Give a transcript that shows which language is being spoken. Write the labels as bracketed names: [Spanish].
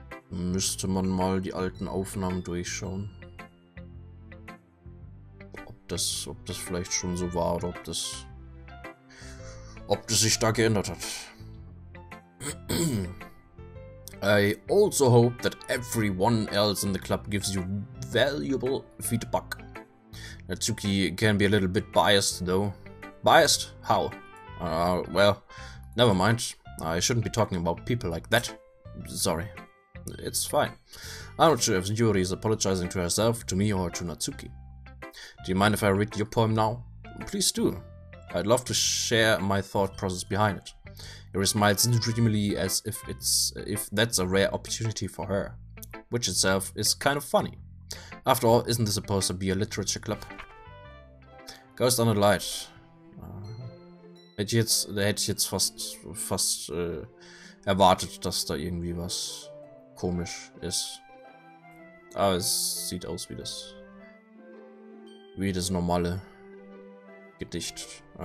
[German] Müsste man mal die alten Aufnahmen durchschauen. Ob das vielleicht schon so war oder ob das sich da geändert hat. [English] I also hope that everyone else in the club gives you valuable feedback. Natsuki can be a little bit biased though. Biased? How? Well, never mind. I shouldn't be talking about people like that. Sorry. It's fine. I'm not sure if Yuri is apologizing to herself, to me, or to Natsuki. Do you mind if I read your poem now? Please do. I'd love to share my thought process behind it. Yuri smiles dreamily as if that's a rare opportunity for her, which itself is kind of funny. After all, isn't this supposed to be a literature club? Ghost on the Light. [German] Hätte ich jetzt fast erwartet, dass da irgendwie was komisch ist. Aber es sieht aus wie das normale Gedicht.